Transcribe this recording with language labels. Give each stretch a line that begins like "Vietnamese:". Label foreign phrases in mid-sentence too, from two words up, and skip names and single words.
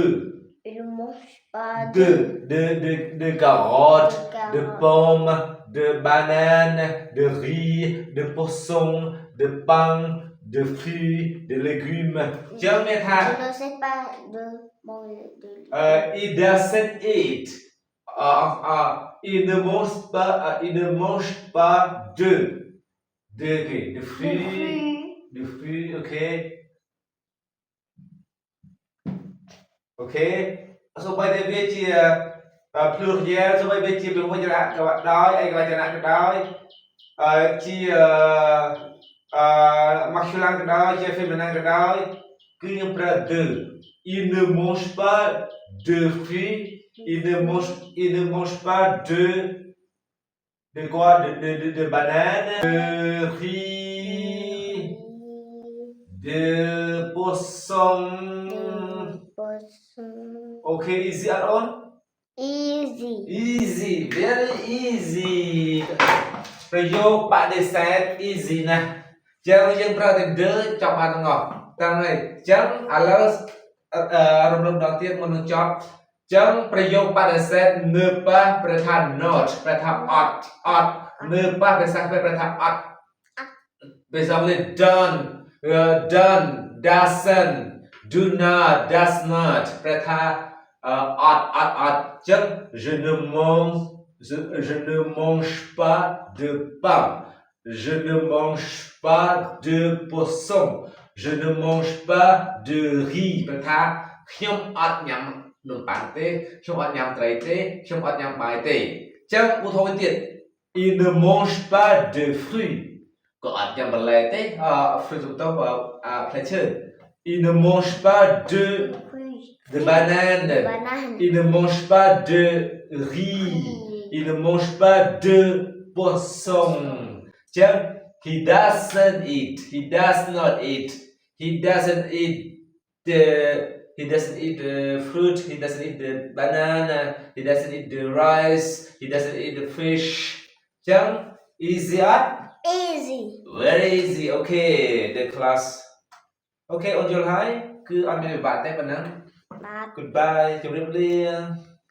French: Il ne mange pas de carottes, de carottes. pommes, de bananes, de riz, de poisson, de pain, de fruits, de légumes. Je ne sais pas de manger de
English: It doesn't eat.
French: Il ne mange pas de fruits,
English: ok.
Khmer: Ok សូម្បីតែវាជាភ្លោះយែលសូម្បីវាជាពហុវចនៈក៏ដោយឯកវចនៈក៏ដោយជា
French: masculin
Khmer: ក៏ដោយជា féminin ក៏ដោយគឺយើងប្រើ
French: de il ne mange pas de fruits il ne mange pas de quoi de banane de riz de poisson
English: Okay, easy at all? Easy. Easy, very easy.
Khmer: ប្រយោគបដិសេធ easy ណាស់ចឹងយើងប្រើតែ de ចប់បានទាំងអស់ទាំងហើយចឹងឥឡូវរំលឹកម្ដងទៀតមុននឹងចប់ចឹងប្រយោគបដិសេធ
French: ne pas
Khmer: ប្រែថា not ប្រែថាអត់
French: ne pas
Khmer: ភាសាខ្មែរប្រែថាអត់ភាសាអង់គ្លេស
English: don't doesn't do not does not
Khmer: ប្រែថាអត់ចឹង
French: je ne mange pas de pain je ne mange pas de poisson je ne mange pas de riz
Khmer: ព្រោះថាខ្ញុំអត់ញ៉ាំនំប៉័ងទេខ្ញុំអត់ញ៉ាំត្រីទេខ្ញុំអត់ញ៉ាំបាយទេអញ្ចឹងឧទាហរណ៍ទៀត
French: il ne mange pas de fruits
Khmer: ក៏អត់ញ៉ាំបន្លែទេ fruit ទៅផ្លែឈើ
French: il ne mange pas de banane banane il ne mange pas de riz il ne mange pas de poisson
English: អញ្ចឹង he doesn't eat he does not eat he doesn't eat the fruit he doesn't eat the banana he doesn't eat the rice he doesn't eat the fish អញ្ចឹង easy អត់ easy very easy okay the class okay
Khmer: អូនយល់ហើយគឺអត់មានវិបាកទេប៉ុណ្ណឹង បាទ goodbye ជម្រាបលា